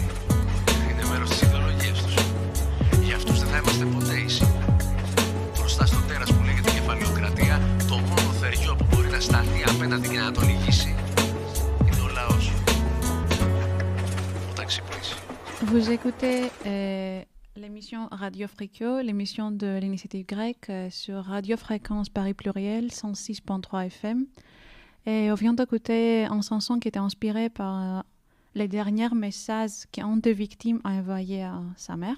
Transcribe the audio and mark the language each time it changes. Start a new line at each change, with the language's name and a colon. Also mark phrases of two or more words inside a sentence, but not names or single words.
Greek: Είναι μέρος της ιδεολογίας τους. Για αυτούς δεν θα είμαστε ποτέ ίσοι. Μπροστά στο τέρας που λέγεται κεφαλαιοκρατία, το μόνο θεριό που μπορεί να σταθεί απέναντι και να τον λυγίσει είναι ο λαός. Όταν ξυπνήσει.
French: Vous écoutez l'émission Radio Fréquio, l'émission de l'initiative grecque sur Radio Fréquence Paris Pluriel 106.3 FM. Et on vient d'écouter une chanson qui était inspirée par les derniers messages qu'un des victimes a envoyé à sa mère.